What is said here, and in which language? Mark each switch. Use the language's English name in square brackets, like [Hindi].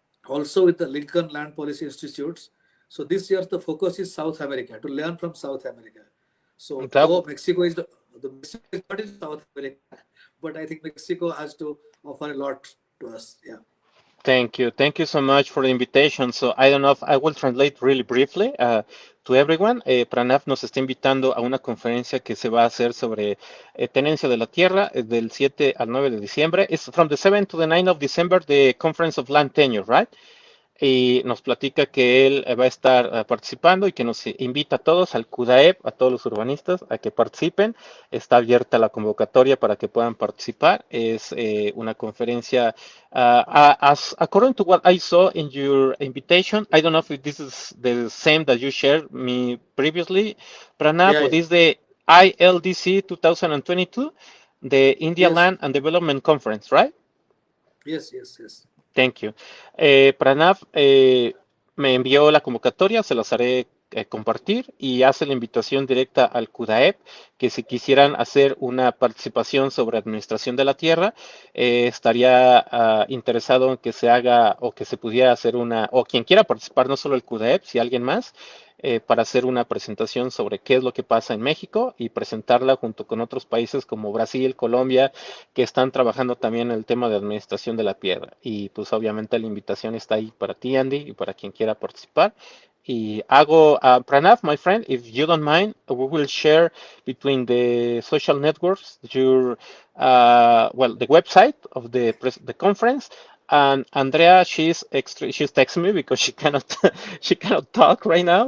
[English] also with the Lincoln Land Policy Institutes. So this year the focus is South America, to learn from South America. So though Mexico is Mexico is not in South America, but I think Mexico has to offer a lot to us. Yeah. Thank you. Thank you so much for the invitation. So I don't know if I will translate really briefly to everyone. [Spanish] Pranab nos está invitando a una conferencia que se va a hacer sobre tenencia de la tierra del 7 al 9 de diciembre. [English] It's from the 7th to the 9th of December, the Conference of Land Tenure, right? [Spanish] Y nos platica que él va a estar participando y que nos invita a todos al CUDAEP, a todos los urbanistas, a que participen. Está abierta la convocatoria para que puedan participar. Es una conferencia, [English] according to what I saw in your invitation, I don't know if this is the same that you shared me previously, Pranab, but is the ILDC 2022, the India Land and Development Conference, right? Yes, yes, yes. Thank you. [Spanish] Pranab me envió la convocatoria, se las haré compartir y hace la invitación directa al CUDAEP que si quisieran hacer una participación sobre administración de la tierra, estaría interesado en que se haga o que se pudiera hacer o quien quiera participar, no solo el CUDAEP, si alguien más, para hacer una presentación sobre qué es lo que pasa en México y presentarla junto con otros países como Brasil, Colombia, que están trabajando también en el tema de administración de la tierra. Y pues obviamente la invitación está ahí para ti, Andy, y para quien quiera participar. Y hago, [English] Pranab, my friend, if you don't mind, we will share between the social networks your, the website of the conference. And Andrea, she's texting me because she cannot she cannot talk right now.